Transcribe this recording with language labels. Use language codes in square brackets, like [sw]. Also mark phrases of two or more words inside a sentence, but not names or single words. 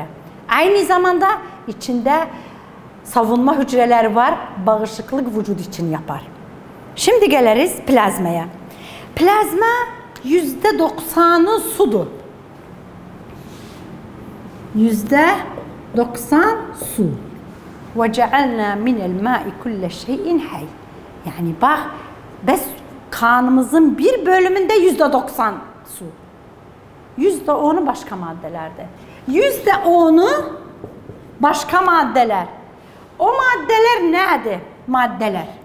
[tr] Aynı zamanda içinde savunma hücreleri var. Bağışıklık vücut için yapar. Şimdi geliriz plazmaya. Plazma %90'ı sudur. %90 su. [ar] وَجَعَلْنَا مِنَ الْمَاءِ كُلَّ شَيْءٍ حَيٍّ. [tr] Yani bak, biz kanımızın bir bölümünde %90 su. %10'u başka maddelerde. %10'u başka maddeler. O maddeler nedir? Maddeler.